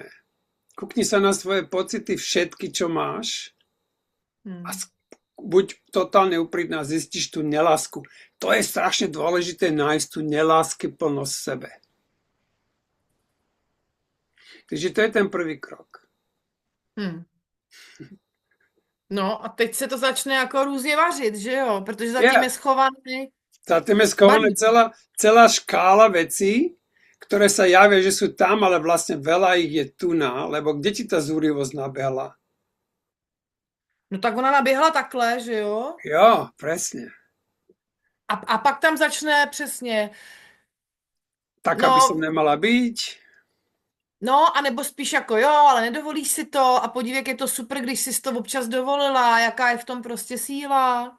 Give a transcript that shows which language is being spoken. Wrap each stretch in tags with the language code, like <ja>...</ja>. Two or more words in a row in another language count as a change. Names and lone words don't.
<sk>Kukni sa na svoje pocity, všetky, čo máš Mm. a buď totálne úprimná, zistíš tú nelásku. To je strašne dôležité nájsť tú nelásky plnosť v sebe. Takže to je ten prvý krok. Mm.</sk> <cs>No a teď se to začne jako různě vařit, že jo? Protože zatím je schovaný</cs> <sk>Za tým je schovaná</sk> <cs>balík.</cs> <sk>celá škála vecí, ktoré sa javia, že sú tam, ale vlastne veľa ich je tu na, lebo kde ti tá zúrivosť nabehla?</sk> <cs>No tak ona naběhla takhle, že jo?</cs> <sk>Jo, presne.</sk> <cs>A pak tam začne přesně,</cs> <sk>Tak, aby som no, nemala byť.</sk> <cs>no, anebo spíš jako jo, ale nedovolíš si to a podívej, jak je to super, když jsi to občas dovolila, jaká je v tom prostě síla.</cs>